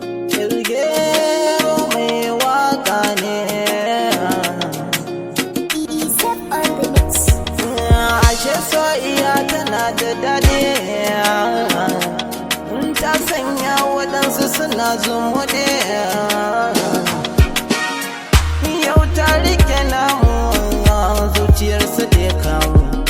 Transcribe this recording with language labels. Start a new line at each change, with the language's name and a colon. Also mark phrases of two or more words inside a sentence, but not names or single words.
Hausa: Kilgero mai waka ne.
English: Izzat on the mix.
Hausa: Ashe soyayya tana da daɗi. In ta sanya waɗansu suna zumuɗi. Yau ta rike namu, zuciyarsu da ya kamu.